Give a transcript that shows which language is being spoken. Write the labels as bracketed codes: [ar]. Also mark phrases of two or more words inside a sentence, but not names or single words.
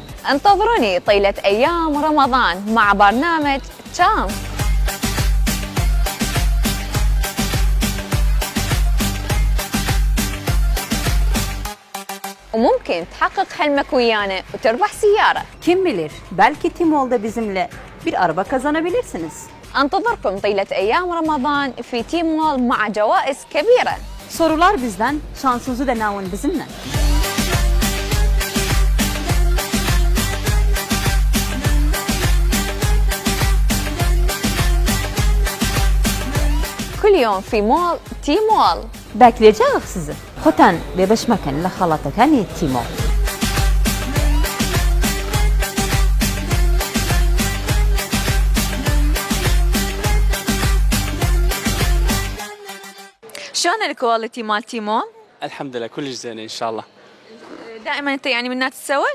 [ar] انتظروني طيلة أيام رمضان مع برنامج تشانس. وممكن تحقق حلمك ويانا وتربح سيارة. [tr] Kim bilir, belki Timol'da bizimle bir araba kazanabilirsiniz. [ar] انتظركم طيلة أيام رمضان في تيمول مع جوائز كبيرة. [tr] Sorular bizden, şansınızı denavun bizimle. [ar] كل يوم في مول تيمول. [tr] Bekleyeceğiz sizi. Hoten bebeş mekan la khalatakani Timol. [ar] شلون الكواليتي مال تيمول؟ الحمد لله كلش زين ان شاء الله. دائما انت يعني من الناس تسوق؟